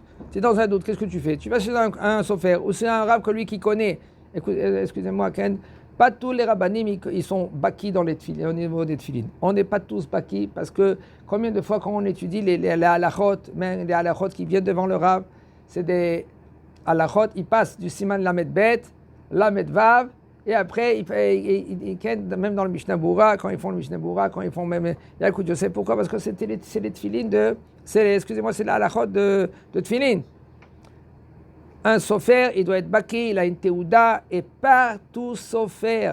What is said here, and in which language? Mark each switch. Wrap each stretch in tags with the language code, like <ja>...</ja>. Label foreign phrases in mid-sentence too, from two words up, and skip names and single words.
<fr>Tu es dans un doute, qu'est-ce que tu fais? Tu vas chez un sofer ou c'est un rab que lui qui connaît. Excusez-moi, Ken. Pas tous les rabbanim, ils sont baki dans les tefilines, au niveau des tefilines. On n'est pas tous baki parce que combien de fois quand on étudie les halachot, même les halachot qui viennent devant le rab, c'est des halachot, ils passent du</fr> <he>סימן למד בית, למד וו,</he> <fr>et après, même dans le Mishnah Bura, quand ils font le Mishnah Bura, quand ils font même... Écoute, je sais pourquoi, parce que c'est les tefilines c'est la halachot de tefilines. Un sofer, il doit être baki, il a une teuda, et pas tout sofer.</fr>